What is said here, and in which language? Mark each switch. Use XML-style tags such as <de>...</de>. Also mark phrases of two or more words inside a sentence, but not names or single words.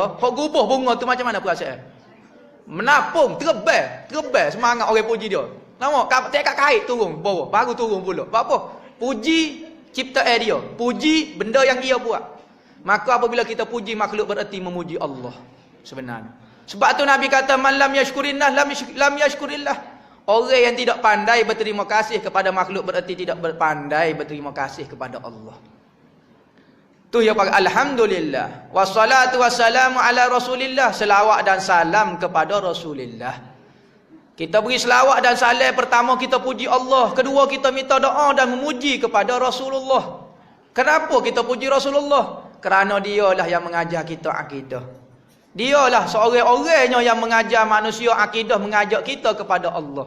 <ms>Hak gubah bunga tu macam mana perasaan? Menapung, terbang semangat orang puji dia. Nampak tak kait turun bawah, baru turun pula. Apa? Puji ciptaan dia, puji benda yang dia buat. Maka apabila kita puji makhluk bererti memuji Allah sebenarnya. Sebab tu Nabi kata</ms> <ar>من لم يشكر الله لم يشكر الله.</ar> <ms>Orang yang tidak pandai berterima kasih kepada makhluk bererti tidak berpandai berterima kasih kepada Allah. Tu ya pak</ms> <ar>الحمد لله والصلاة والسلام على رسول الله,</ar> <ms>selawat dan salam kepada Rasulullah. Kita beri selawat dan salam, pertama kita puji Allah, kedua kita minta doa dan memuji kepada Rasulullah. Kenapa kita puji Rasulullah? Kerana dialah yang mengajar kita akidah. Dialah seorang-orangnya yang mengajar manusia akidah, mengajak kita kepada Allah.</ms>